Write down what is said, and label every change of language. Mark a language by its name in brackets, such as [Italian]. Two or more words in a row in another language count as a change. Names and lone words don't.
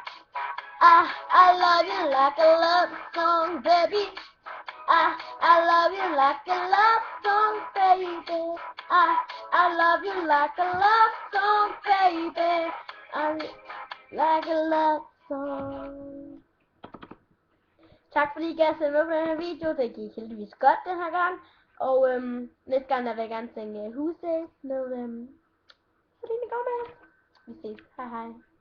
[English] I love you like a love song, baby. I love you like a love song, baby. I love you like a love song, baby. Like a love song. [Danish] Tak fordi I gav sig med på den her video. Det gik heldigvis godt den her gang. Og næste gang der vil jeg gerne synge Who Says med Selena Gomez. Vi ses. Hej hej.